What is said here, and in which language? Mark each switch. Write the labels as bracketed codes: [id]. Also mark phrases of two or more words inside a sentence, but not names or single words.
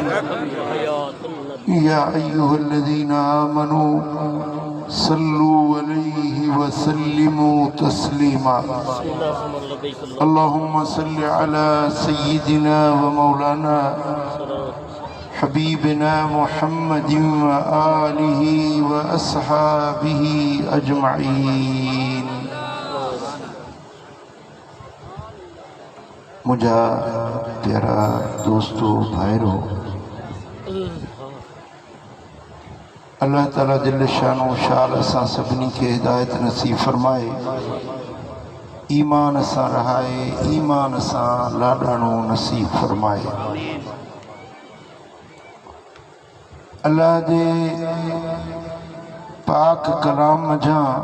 [ar] يا أيها الذين آمنوا صلوا عليه وسلموا تسليما اللهم صل على سيدنا ومولانا حبيبنا محمد وآله وأصحابه أجمعين [sd] मुझा प्यारा दोस्तों भाइरों अल्लाह ताला दिल शानो शाल असां सभिनी खे हिदायत नसीब फरमाए ईमान सां रहाए ईमान सां लाॾाणो नसीब फरमाए अल्लाह जे पाक कलाम जा